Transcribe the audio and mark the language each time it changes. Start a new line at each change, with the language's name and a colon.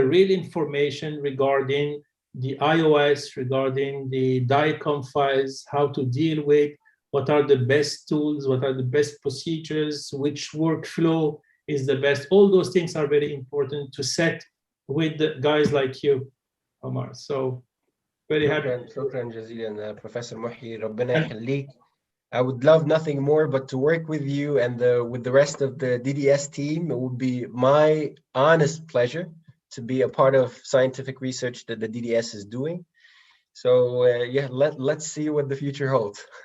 English: information regarding the iOS, regarding the DICOM files, how to deal with, what are the best tools, what are the best procedures, which workflow is the best. All those things are very important to set with the guys like you, Omar. So very happy.
Arabic: شكرا جزيلا بروفيسور محي، ربنا يخليك.
English: I would love nothing more but to work with you and with the rest of the DDS team. It would be my honest pleasure to be a part of scientific research that the DDS is doing. So yeah, let's see what the future holds.